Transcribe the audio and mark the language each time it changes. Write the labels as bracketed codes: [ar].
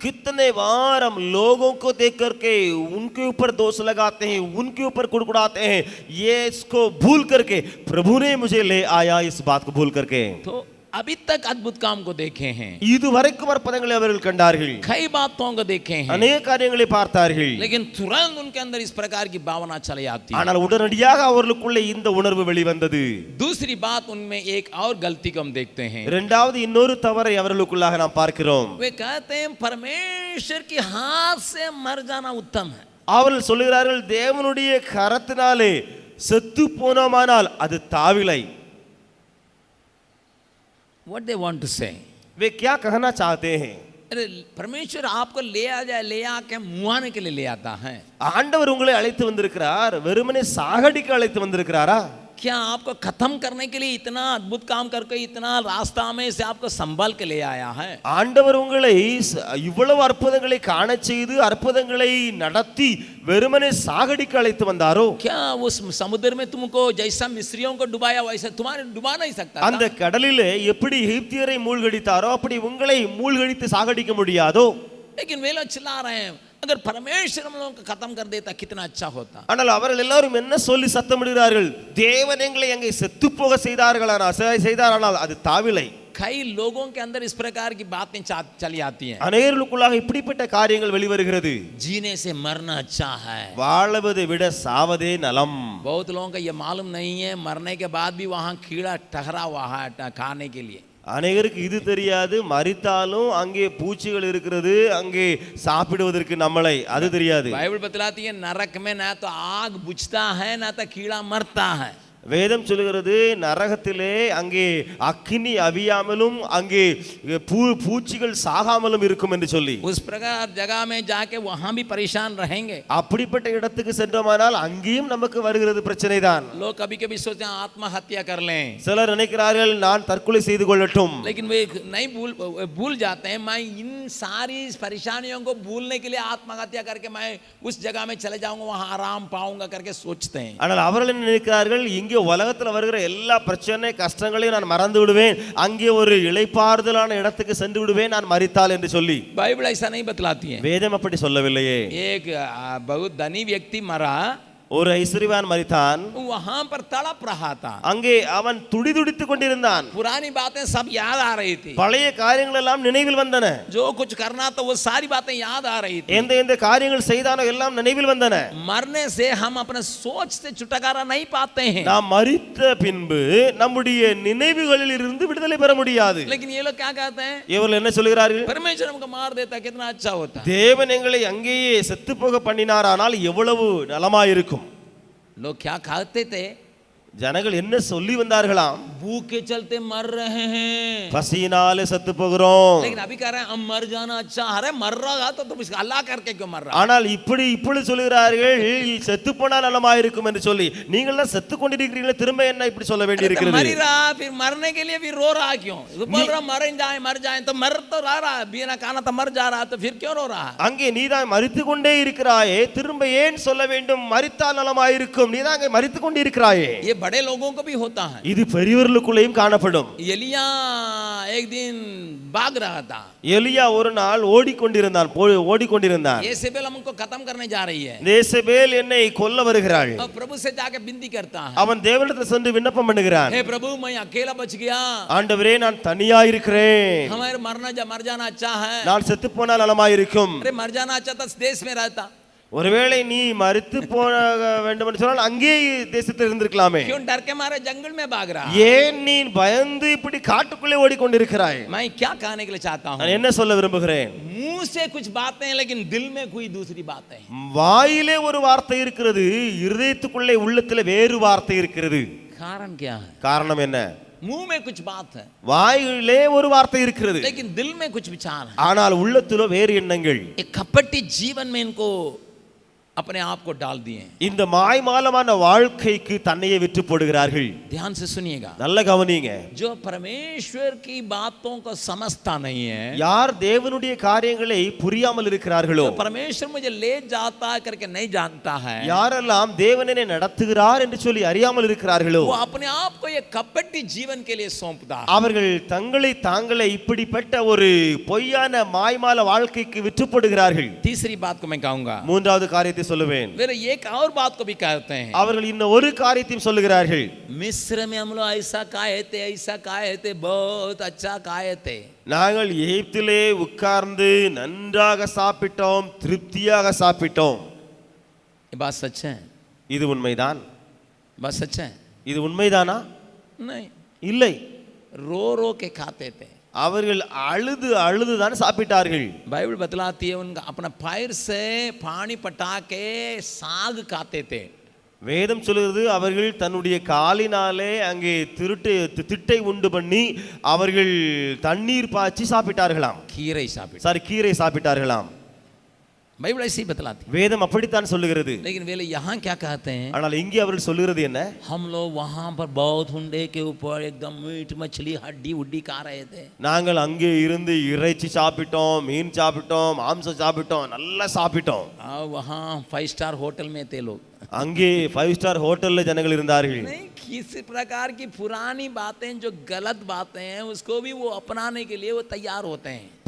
[hi] कितने बार हम लोगों को देख करके उनके ऊपर दोष लगाते हैं, उनके ऊपर कुड़कुड़ाते हैं, ये इसको भूल करके प्रभु ने मुझे ले आया, इस बात को भूल करके. तो अभी तक अद्भुत काम को देखे हैं, [ta] இதுவரைக்கும் அற்புதங்களை அவர்கள் கண்டார்கள், [hi] कई बातों को देखे हैं, [ta] अनेक காரியங்களை பார்த்தார்கள். [hi] लेकिन तुरंत उनके अंदर इस प्रकार की भावना चली आती है. [ta] ஆனால் உடனடியாக அவர்களுக்குள்ளே இந்த உணர்வு வெளிவந்தது. [hi] दूसरी बात, उनमें एक और गलती को हम देखते हैं. [ta] இரண்டாவது இன்னொரு தவறை அவர்களுக்குள்ளாக நாம் பார்க்கிறோம். [hi] वे कहते हैं परमेश्वर के हाथ से मर जाना उत्तम है. [ta] அவர்கள் சொல்கிறார்கள், தேவனுடைய கரத்தினாலே செத்து போனோமானால் அது தாவிலை. [en] What they want to say? [hi] वे क्या कहना चाहते हैं? अरे परमेश्वर आपको ले आके मुआने के लिए ले आता है. [ta] ஆண்டவர் உங்களை அழைத்து வந்திருக்கிறார், வெறுமனே சாகடிக்க அழைத்து வந்திருக்கிறாரா? [hi] क्या आपको खत्म करने के लिए इतना अद्भुत काम करके इतना रास्ता में से आपको संभाल के ले आया है? [ta] ஆண்டவர் உங்களை இவ்வளவு அற்புதங்களை காண செய்து அற்புதங்களை நடத்தி வெறுமனே சாகடிக்க அழைத்து வந்தாரோ? [hi] क्या उस समुद्र में तुमको जैसा मिस्रियों को डुबाया वैसे तुम्हारे डुबा नहीं सकता? [ta] அந்த கடலிலே எப்படி எகிப்தியரை மூழ்கடித்தாரோ அப்படி உங்களை மூழ்கடித்து சாகடிக்க முடியாதோ? [hi] लेकिन वे लोग चिल्ला रहे हैं, अगर परमेश्वर हम लोगों को खत्म कर देता कितना अच्छा होता. [ta] ஆனால் அவர்கள் எல்லாரும் என்ன சொல்லி சத்தமிடுகிறார்கள்? தேவன் எங்களை அங்கே செத்து போக செய்தாரானால் அது தாவிலை. [hi] कई लोगों के अंदर इस प्रकार की बातें चली आती हैं. [ta] அநேகருக்குள்ளாக இப்படிப்பட்ட காரியங்கள் வெளிவருகிறது. [hi] जीने से मरना अच्छा है, [ta] வாழ்வதை விட சாவதே நலம். [hi] बहुत लोगों को ये मालूम नहीं है, मरने के बाद भी वहाँ कीड़ा ठहरा हुआ है खाने के लिए. [ta] அநேகருக்கு இது தெரியாது, மரித்தாலும் அங்கே பூச்சிகள் இருக்கிறது, அங்கே சாப்பிடுவதற்கு நம்மளை, அது தெரியாது. [hi] बाइबल बतलाती है नरक में ना तो आग बुझता है ना तो कीड़ा मरता है. [ta] வேதம் சொல்கிறது நரகத்திலே அங்கே அக்கினி அவியாமலும் அங்கே பூச்சிகள் சாகாமலும் இருக்கும் என்று சொல்லி. [hi] उस प्रकार जगह में जाके वहां भी परेशान रहेंगे. [ta] அப்படிப்பட்ட இடத்துக்கு சென்றோமானால் அங்கேயும் நமக்கு வருகிறது பிரச்சனை தான். [hi] लोग कभी कभी सोचते हैं आत्महत्या कर लें, [ta] சிலர் நினைக்கிறார்கள் நான் தற்கொலை செய்து கொள்ளட்டும். [hi] लेकिन वे नहीं भूल जाते हैं मैं इन सारी परेशानियों को भूलने के लिए आत्महत्या करके मैं उस जगह में चले जाऊंगा, वहां आराम पाऊंगा करके सोचते हैं. [ta] ஆனால் அவர்கள் நினைக்கிறார்கள் இங்கே உலகத்துல வருகிற எல்லா பிரச்சனை கஷ்டங்களையும் நான் மறந்து விடுவேன், அங்கே ஒரு இளைப்பாறுதலான இடத்துக்கு சென்று விடுவேன் நான் மரித்தால் என்று சொல்லி. [hi] बाइबल ऐसा नहीं बतलाती है. [ta] வேதம் அப்படி சொல்லவில்லையே. [hi] एक बहुत धनी व्यक्ति मरा, [ta] ஒரு ஐஸ்வர்யவான் மரித்தான், [hi] वहां पर तड़प रहा था, [ta] அங்கே அவன் துடிதுடித்துக் கொண்டிருந்தான். [hi] पुरानी बातें सब याद आ रही थी, [ta] பழைய காரியங்கள் எல்லாம் நினைவில் வந்தன. [hi] जो कुछ करना था वो सारी बातें याद आ रही थी. [ta] எந்த எந்த காரியங்கள் செய்தானோ எல்லாம் நினைவில் வந்தன. [hi] मरने से हम अपने सोच से छुटकारा नहीं पाते हैं, [ta] நாம் மரித்த பின்பு நம்முடைய நினைவுகளில் இருந்து விடுதலை பெற முடியாது. [hi] लेकिन ये लोग क्या कहते हैं? [ta] இவர்கள் என்ன சொல்கிறார்கள்? [hi] परमेश्वर हमको मार देता कितना अच्छा होता. [ta] தேவன் எங்களை அங்கேயே செத்து போக பண்ணினாரானால் எவ்வளவு நலமாயிருக்கும். [hi] लोग क्या कहते थे? [ta] ஜனங்கள் என்ன சொல்லி வந்தார்களாம்? [hi] भूख के चलते मर रहे हैं, [ta] பசியினாலே செத்து போகிறோம். [hi] लेकिन अभी कह रहे हैं हम मर जाना अच्छा. अरे मर रहा तो तुम इसका अल्लाह करके क्यों मर रहा? [ta] ஆனால் இப்பொழுது சொல்கிறார்கள் செத்து போனால் நலமாயிருக்கும் என்று சொல்லி. நீங்கள் தான் செத்து கொண்டிருக்கிறீங்களே, திரும்ப என்ன இப்படி சொல்ல வேண்டி இருக்கிறது? [hi] मर रहा फिर मरने के लिए भी रो रहा क्यों? बोल रहा मर जाए तो मर तो रहा, बिना खाना तो मर जा रहा, तो फिर क्यों रो रहा? [ta] அங்கே நீதான் மரித்து கொண்டே இருக்கிறாயே, திரும்ப ஏன் சொல்ல வேண்டும் மரித்தால் நலமாயிருக்கும்? நீதான் அங்கே மரித்து கொண்டே இருக்கிறாயே. [hi] ये बड़े लोगों को भी होता है. [ta] இது பெரியவர்களுக்குள்ளேயும் காணப்படும். [hi] एलिया एक दिन भाग रहा था. [ta] எலியா ஒரு நாள் ஓடிக்கொண்டிருந்தான். [hi] येसेबेल हमको खत्म करने जा रही है, [ta] येसेबेल என்னை கொல்ல வருகிறாள். [hi] और प्रभु से जाके विनती करता है, [ta] அவன் தேவனிடத்தில் சென்று விண்ணப்பம் பண்ணுகிறான். [hi] हे प्रभु मैं अकेला बच गया, [ta] ஆண்டவரே நான் தனியா இருக்கிறேன், [hi] हमारे मर जाना अच्छा है. [ta] நான் செத்து போனால் நலமாயிருக்கும். [hi] अरे मर जाना अच्छा था देश में रहता, [ta] ஒருவேளை நீ மரித்து போக வேண்டும் என்று சொன்னால் அங்கே தேசத்தில் இருந்திருக்கலாமே. [hi] क्यों डर के मारे जंगल में भाग रहा? [ta] ஏன் நீ பயந்து இப்படி காட்டுக்குள்ளே ஓடிக்கொண்டிருக்கிறாய்? [hi] मैं क्या कहने के लिए चाहता हूँ, [ta] நான் என்ன சொல்ல விரும்புகிறேன்? [hi] मुंह से कुछ बातें लेकिन दिल में कोई दूसरी बातें. [ta] வாயிலே ஒரு வார்த்தை இருக்கிறது, இருதயத்துக்குள்ளே உள்ளத்திலே வேறு வார்த்தை இருக்கிறது. [hi] कारण क्या है? [ta] காரணம் என்ன? [hi] मुंह में कुछ बात है, [ta] வாயிலே ஒரு வார்த்தை இருக்கிறது, [hi] लेकिन दिल में कुछ विचार है. [ta] ஆனால் உள்ளத்திலோ வேறு எண்ணங்கள். [hi] एक कपटी जीवन में इनको अपने आप को डाल दिए। [ta] இந்த மாய்மாலமான வாழ்க்கைக்கு தன்னையே விற்று போடுகிறார்கள். [hi] ध्यान से सुनिएगा, [ta] நல்ல கவனிங்க. [hi] जो परमेश्वर की बातों को समझता नहीं है, [ta] யார் தேவனுடைய காரியங்களை புரியாமல் இருக்கிறார்களோ, [hi] जो परमेश्वर मुझे ले जाता करके नहीं जानता है, [ta] யாரெல்லாம் தேவன் என்னை நடத்துகிறார் என்று சொல்லி அறியாமல் இருக்கிறார்களோ, [hi] वो अपने आप को ये कपटी जीवन के लिए सौंपता है। [ta] அவர்கள் தங்களை தாங்களே இப்படிப்பட்ட ஒரு பொய்யான மாய்மால வாழ்க்கைக்கு விற்று போடுகிறார்கள். [hi] तीसरी बात को मैं कहूंगा, [ta] மூன்றாவது காரியத்தை சொல்லுவேன். [hi] फिर एक और बात को भी कहते हैं, [ta] அவர்கள் இன்னும் ஒரு காரியத்தையும் சொல்லுகிறார்கள். [hi] मिस्र में हम लोग ऐसा खाए थे, बहुत अच्छा खाए थे। [ta] நாங்கள் எகிப்திலே உட்கார்ந்து நன்றாக சாப்பிட்டோம், திருப்தியாக சாப்பிட்டோம். [hi] ये बात सच है? [ta] இது உண்மைதான்? [hi] बात सच है? [ta] இது உண்மைதானா? [hi] नहीं, [ta] இல்லை. [hi] रो रो के खाते थे। [ta] அவர்கள் அழுது அழுதுதான் சாப்பிட்டார்கள். [hi] बाइबल बतलाती है उनका अपना पैर से पानी पटा के साग खाते थे। [ta] வேதம் சொல்கிறது அவர்கள் தன்னுடைய காலினாலே அங்கே திட்டை உண்டு பண்ணி அவர்கள் தண்ணீர் பாய்ச்சி சாப்பிட்டார்களாம். கீரை சாப்பிட்டார்களாம். [hi] बाइबल ऐसे ही बतलाती, [ta] வேதம் அப்படித்தான் சொல்லுகிறது. [hi] लेकिन वे यहाँ क्या कहते हैं? [ta] ஆனால் இங்கே அவர்கள் சொல்லுகிறது என்ன? [hi] हम लोग वहां पर बहुत हुंडे के ऊपर एकदम मीट मछली हड्डी उड्डी खा रहे थे। [ta] நாங்கள் அங்கே இருந்து இறைச்சி சாப்பிட்டோம், மீன் சாப்பிட்டோம், மாംസം சாப்பிட்டோம், நல்லா சாப்பிட்டோம். [hi] वहां 5 स्टार होटल में थे लोग, [ta] அங்கே 5 ஸ்டார் ஹோட்டல்ல ஜனங்கள் இருந்தார்கள். [hi] नहीं, किसी प्रकार की पुरानी बातें जो गलत बातें हैं उसको भी वो अपनाने के लिए वो तैयार होते हैं।